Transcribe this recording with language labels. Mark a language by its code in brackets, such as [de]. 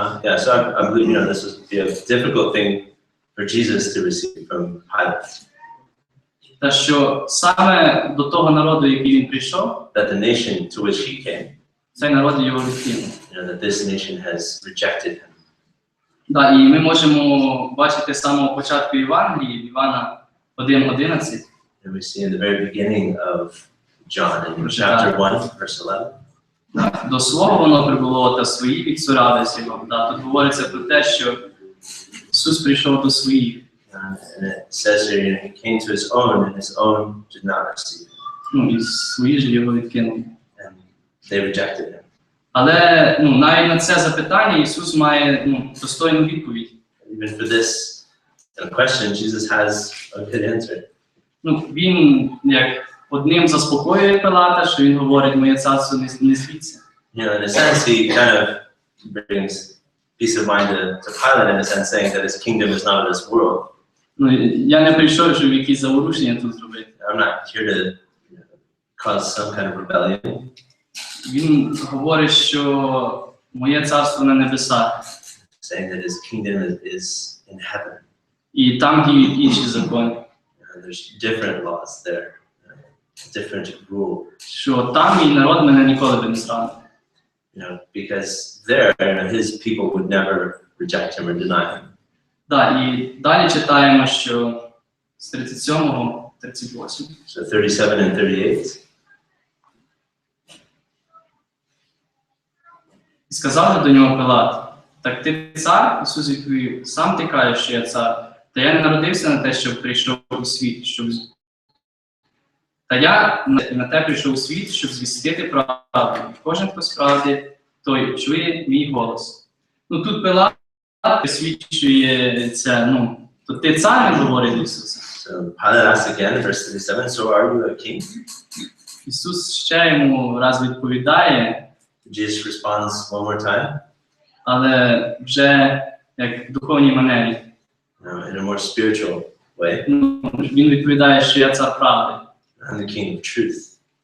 [en] yeah, so I believe this would be a difficult thing for Jesus to receive from Pilate. [uk] Та що саме до того народу, який він прийшов, [en] That the nation to which he came, [uk] цей народ його відкинув. [en] that this nation has rejected him. [uk] І ми можемо бачити з самого початку Євангелії, Івана 1:11. [en] And we see in the very beginning of John, in chapter 1, verse 11. [uk] До свого воно прибуло, та свої відсурались його. Тут говориться про те, що Ісус прийшов до своїх. [en] And it says here, he came to his own, and his own did not receive him. [uk] І свої ж його відкинули. [en] And they rejected him. [uk] Але навіть на це запитання Ісус має достойну відповідь. [en] even for this question, Jesus has a good answer. [uk] Ну, він як одним заспокоює Пилата, що він говорить, моє царство не звідси. [en] You know, in a sense, he kind of brings peace of mind to Pilate, in a sense, saying that his kingdom is not of this world. [uk] Ну, я не прийшов, щоб якісь заворушення тут зробити. [en] I'm not here to cause some kind of rebellion. [uk] Він говорить, що моє царство на небесах. [en] Saying that his kingdom is in heaven. [uk] І там діють інші закони. [en] There's different laws there, different rule. [uk] Що там мій народ мене ніколи би не зрадив. [en] You know, because there, his people would never reject him or deny him. [uk] Да, і далі читаємо, що з 37-го, 38. [en] So 37 and 38. [uk] І сказав до нього Пилат, так ти цар? Ісус відповів, сам ти кажеш, що я цар. Та я не народився на те, щоб прийшов у світ, щоб... Та я на те прийшов у світ, щоб звістити правду. Кожен, хто справді, той чує мій голос. Ну тут Пилат присвідчує це, ну, то ти цар, не говорить Ісус. [en] So Pilate asked again, verse 37, so are you a king? [uk] Ісус ще йому раз відповідає, [en] Jesus responds one more time, [uk] але вже як в духовній манері. [en] in a more spiritual way. [uk] Ну, він відповідає, що я цар правди. [en] I'm the king of truth.